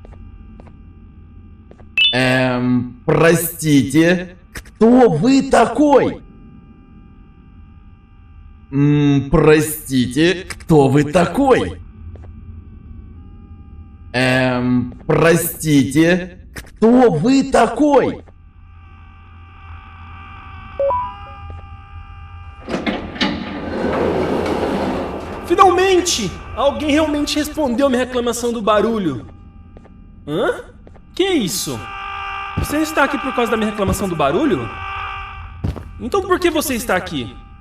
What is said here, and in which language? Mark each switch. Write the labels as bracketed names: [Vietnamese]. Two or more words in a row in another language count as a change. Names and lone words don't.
[Russian] Простите, кто вы такой? Простите, кто вы такой? Простите, кто вы такой? [Portuguese] Finalmente! Alguém realmente respondeu minha reclamação do barulho. Hã? Que isso? Você está aqui por causa da minha reclamação do barulho? Então por que você está aqui?